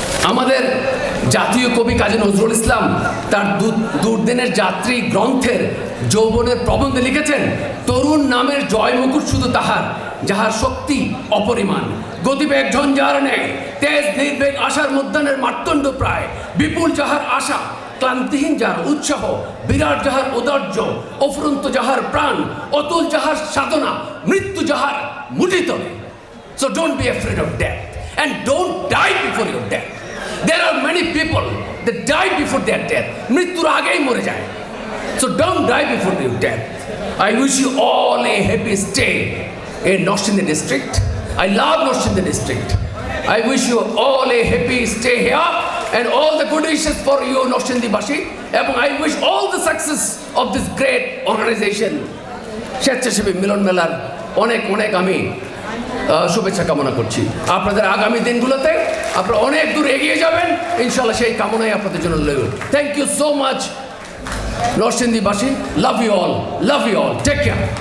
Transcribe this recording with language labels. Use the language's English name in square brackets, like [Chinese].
[Bangla] আমাদের জাতীয় কবি কাজী নজরুল ইসলাম তার দুর্দিনের যাত্রী গ্রন্থের যৌবনের প্রবন্ধে লিখেছেন, তরুণ নামের জয় মুকুট শুধু তাহার, যাহার শক্তি অপরিমাণ, গতিবেগ ঝঞ্ঝার নেই, তেজ নির্বেগ আশার মধ্যাহ্নের মার্তণ্ড প্রায়, বিপুল যাহার আশা, ক্লান্তিহীন যাহার উৎসাহ, বিরাট যাহার ঔদার্য, অফুরন্ত যাহার প্রাণ, অতুল যাহার সাধনা, মৃত্যু যাহার মুঠিত। [English] So don't be afraid of death and don't die before your death. There are many people that die before their death. [Bangla] মৃত্যুর আগেই মরে যায়। [English] So don't die before your death. I wish you all a happy stay in North Sindh district. I love North Sindh district. I wish you all a happy stay here and all the good wishes for you North Sindhi Bashi. And I wish all the success of this great organization. [Bangla] স্বেচ্ছাসেবী মিলন মেলার অনেক অনেক আমি শুভেচ্ছা কামনা করছি। আপনাদের আগামী দিনগুলোতে আপনারা অনেক দূর এগিয়ে যাবেন ইনশাআল্লাহ, সেই কামনাই আপনাদের জন্য রইল। [English] Thank you so much নরসিংদীবাসী, love you all, take care.